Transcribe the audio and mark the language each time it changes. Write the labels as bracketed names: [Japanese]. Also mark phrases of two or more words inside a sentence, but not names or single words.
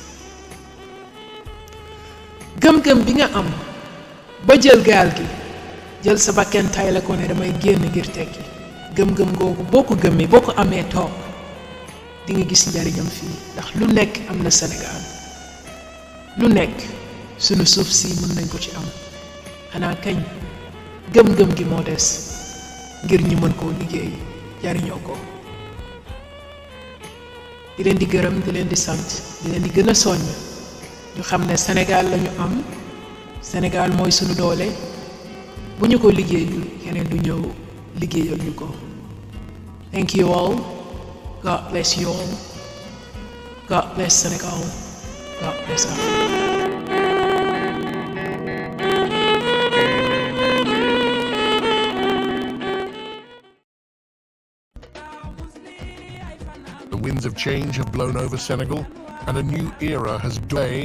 [Wolof] gëm-gëm bi nga am ba jël gaal gi jël sa bakken tay la ko ne damay génn ngir tekki gëm-gëm googu boo ko gëmee boo ko amee toog di nga gis njariñam fii ndax lu nekk am na Sénégal lu nekk sunu suuf si mën nañ ko ci am xanaa kañ gëm-gëm gi moo des ngir ñu mën koo liggéey jariñoo ko di leen di gërëm di leen di sant di leen di gën a soññ ñu xam ne Sénégal lañu am Sénégal mooy sunu doole bu ñu ko liggéeyul keneen du ñëw liggéeyal ñu ko. [English] Thank you all. God bless you all. God bless Senegal. God bless Africa. The winds of change have blown over Senegal, and a new era has dawned.